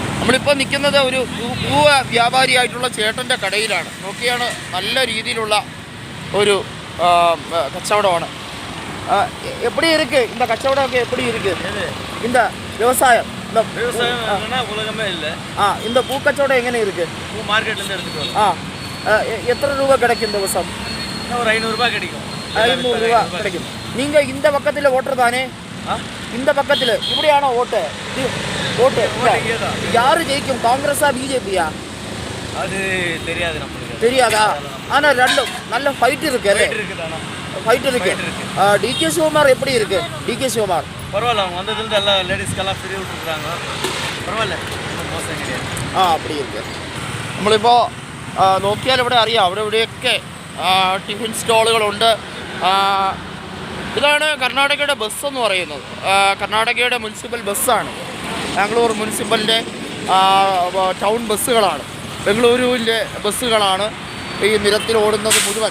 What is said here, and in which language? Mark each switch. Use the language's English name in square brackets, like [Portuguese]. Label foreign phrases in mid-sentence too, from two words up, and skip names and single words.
[Malayalam] നമ്മളിപ്പോൾ നിൽക്കുന്നത് ഒരു പൂവ വ്യാപാരിയായിട്ടുള്ള ചേട്ടൻ്റെ കടയിലാണ്. നോക്കിയാണ് നല്ല രീതിയിലുള്ള ഒരു കച്ചവടമാണ്. [Tamil] எப்படி இருக்கு இந்த கச்சவடம் எப்படி இருக்கு இந்த விவசாயம்? உலகமே இல்லை. இந்த பூ கச்சவடம் எங்கே இருக்கு? பூ மார்க்கெட்லேருந்து எடுத்துட்டு வரோம். எத்தனை ரூபா கிடைக்கும் இந்த வருஷம்? ஒரு 500 ரூபாய் கிடைக்கும். 500 ரூபா கிடைக்கும். நீங்கள் இந்த பக்கத்தில் ஓட்டுற தானே? இந்த பக்கத்தில் இப்படியான ஓட்டு யாரு ஜெயிக்கும், காங்கிரஸா பிஜேபியா? அது தெரியாது நம்மளுக்கு. தெரியாதா? ஆனால் ரெண்டும் நல்ல ஃபைட் இருக்கு. ஃபைட் இருக்கு. டிகே சிவகுமார் எப்படி இருக்கு? டிகே சிவகுமார் பரவாயில்ல, அவங்க வந்ததுலேருந்து எல்லா லேடிஸ்க்கெல்லாம் ஃப்ரீ விட்டுருக்காங்க. பரவாயில்ல, மோசம் கிடையாது. அப்படி இருக்கு. [Malayalam] നമ്മളിപ്പോൾ നോക്കിയാൽ ഇവിടെ അറിയാം, അവിടെ ഇവിടെയൊക്കെ ടിഫിൻ സ്റ്റോളുകളുണ്ട്. ഇതാണ് കർണാടകയുടെ ബസ് എന്ന് പറയുന്നത്. കർണാടകയുടെ [English] municipal bus. [Malayalam] ബാംഗ്ലൂർ മുനിസിപ്പലിൻ്റെ [English] town buses, [Malayalam] ബംഗളൂരുവിൻ്റെ ബസ്സുകളാണ് ഈ നിരത്തിൽ ഓടുന്നത് മുഴുവൻ.